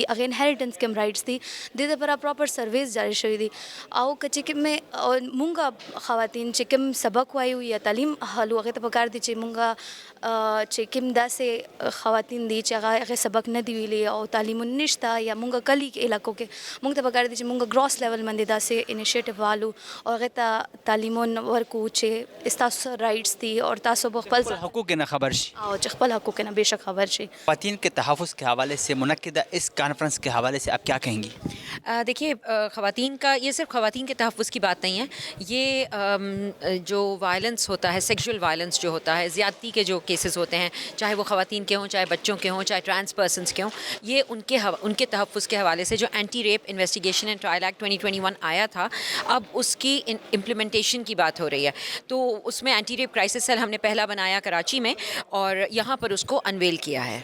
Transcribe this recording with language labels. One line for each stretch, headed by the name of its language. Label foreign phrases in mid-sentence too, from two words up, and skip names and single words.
Pashto: هغې انهریټنس کوم رائټس دي د دپاره
English: proper surveys
Pashto: جاری شوي دي او که چې کومې مونږ خواتین چې کوم سبق وایو یا تعلیم حالو هغې ته پکار دي چې مونږ چې کوم داسې خواتین دي چې هغه سبق نه دی ویلي او تعلیم نشته یا مونږ کلی علاقو کې مونږ ته پکار دي چې مونږ
English: grass level
Pashto: باندې داسې انیشیټیو والو او هغې ته تعلیم ورکو چې ستاسو رائټس دي اور تاسو به خپل حقوق نه خبر شي او چې خپل حقوق نه بے شک خبر شي
Urdu: خواتین کے تحفظ کے حوالے سے منعقدہ اس کانفرنس کے حوالے سے آپ کیا کہیں گی دیکھیے خواتین کا یہ صرف خواتین کے تحفظ کی بات نہیں ہے یہ جو وائلنس ہوتا ہے
English: sexual violence
Urdu: جو ہوتا ہے زیادتی کے جو کیسز ہوتے ہیں چاہے وہ خواتین کے ہوں چاہے بچوں کے ہوں چاہے
English: trans persons
Urdu: کے ہوں یہ ان کے تحفظ کے حوالے سے جو اینٹی ریپ انویسٹیگیشن اینڈ ٹرائل ایکٹ 2021 آیا تھا اب اس کی امپلیمنٹیشن کی بات ہو رہی ہے تو اس میں
English: anti rape crisis cell
Urdu: ہم نے پہلا بنایا کراچی میں اور یہاں پر اس کو انویل کیا ہے